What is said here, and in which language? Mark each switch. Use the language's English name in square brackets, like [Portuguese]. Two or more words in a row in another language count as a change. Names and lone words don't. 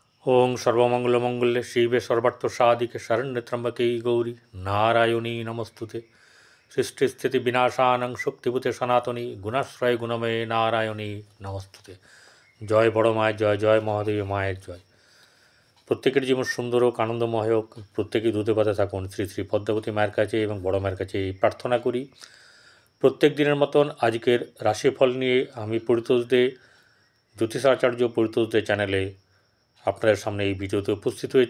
[Sanskrit] ओं सर्वमंगलमंगल्ये शिवे सर्वार्थसाधिके शरण्ये त्र्यंबके गौरी नारायणी नमस्तुते। सृष्टिस्थिति विनाशानं शक्तिभूते सनातनी गुणाश्रय गुणमये नारायणी नमस्तुते। [Bangla] জয় বড় माয়ের জয়, জয় মহাদেবী মায়ের জয়। প্রত্যেকের জীবন সুন্দর হোক, আনন্দময় হোক, প্রত্যেকেই দুধে পাতে থাকুন শ্রী শ্রী পদ্মাবতী মায়ের কাছে এবং বড় মায়ের কাছে এই প্রার্থনা করি। প্রত্যেক দিনের মতন আজকের রাশিফল নিয়ে আমি পরিতোষ দে, জ্যোতিষাচার্য পরিতোষ দে চ্যানেলে আপনাদের সামনে এই ভিডিওতে উপস্থিত হয়েছি।